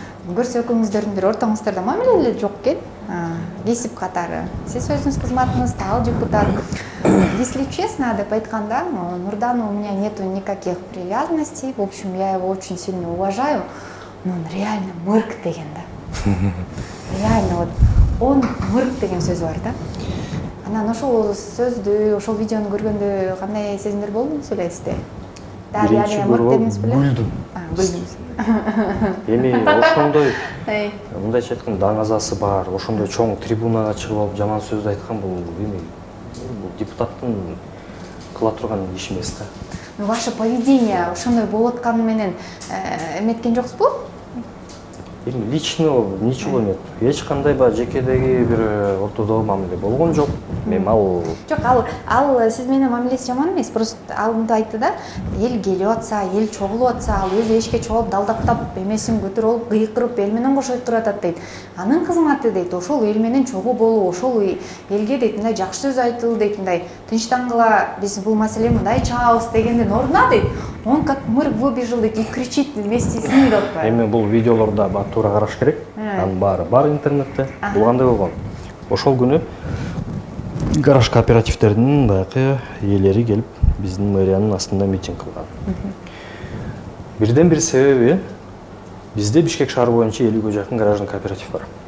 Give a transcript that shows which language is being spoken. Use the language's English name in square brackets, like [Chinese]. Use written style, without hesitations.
[Kyrgyz] Көрсө экөөңүздөрдүн бир ортоңуздарда мамиле жок экен. Кесип катары. Сиз өзүңүз кызматыңызда, ал депутат. [Russian] Если честно, [Kyrgyz] деп айтканда, [Russian] Нурдану у меня нету никаких привязанностей. В общем, я его очень сильно уважаю. Но он реально [Kyrgyz] мырк деген да. [Russian] Реально вот он [Kyrgyz] мырк деген сөзү бар да. Анан ошол сөздү, ошол видеону көргөндө кандай сезимдер болду элесизде? Биринчи көрүп күлдүм. Күлдүңүз. Эми ошондой мындайча айтканда даңазасы бар, ошондой чоң трибунага чыгып алып жаман сөздү айткан бул эми бул депутаттын кыла турган иши эмес да. [Russian] Ваше поведение [Kyrgyz] ошондой болуп атканы менен эметкен жоксузбу? эми [Russian] ничего нет. [Kyrgyz] Эч кандай жекедеги бир ортодогу мамиле болгон жок. Мен ал жок, ал сиз менен мамилеси жаман эмес. Просто алдында айтты да, эл келип атса, эл чогулуп атса, ал өзү эшикке чогулуп далдаптап, эмесин көтөрүп алып, кыйкырып, эл менен кошо кыйкырып атат дейт. Анын кызматы дейт, ошол эл менен чогуу болуу, ошол элге дейт, мындай жакшы сөз айтылуу дейт, мындай тынчтангыла биз бул маселени мындай чыгабыз дегендин ордуна дейт. [Russian] Он как мыр выбежал и кричит вместе с ним [Kyrgyz] деп. Эми бул видеолордо туура караш керек. Анын баары бар интернетте. Бул кандай болгон? Ошол күнү гараж кооперативтердин баягы ээлери келип биздин мэриянын астында митинг кылган. Бирден бир себеби бизде Бишкек шаары боюнча 50-ге жакын гаражный кооператив бар.